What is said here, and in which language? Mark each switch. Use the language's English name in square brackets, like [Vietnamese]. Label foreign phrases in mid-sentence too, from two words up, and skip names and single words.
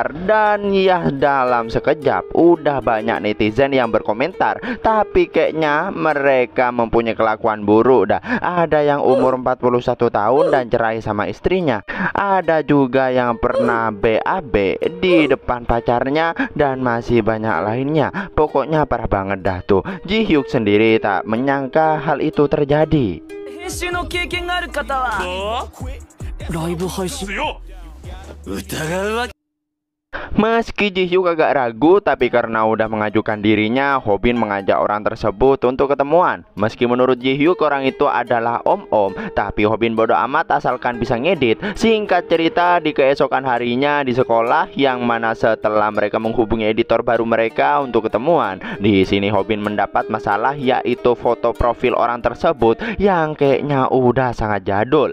[Indonesian] Dan ya, dalam sekejap udah banyak netizen yang berkomentar, tapi kayaknya mereka mempunyai kelakuan buruk dah. Ada yang umur 41 tahun dan cerai sama istrinya. Ada juga yang pernah BAB di depan pacarnya, dan masih banyak lainnya. Pokoknya parah banget dah tuh. Ji-hyuk sendiri tak menyangka hal itu terjadi. [Japanese] 編集の経験がある方はライブ配信疑うわけ [Indonesian] Meski Ji-hyuk agak ragu, tapi karena udah mengajukan dirinya, Hobin mengajak orang tersebut untuk ketemuan. Meski menurut Ji-hyuk orang itu adalah om-om, tapi Hobin bodo amat asalkan bisa ngedit. Singkat cerita, di keesokan harinya di sekolah, yang mana setelah mereka menghubungi editor baru mereka untuk ketemuan, di sini Hobin mendapat masalah, yaitu foto profil orang tersebut yang kayaknya udah sangat jadul.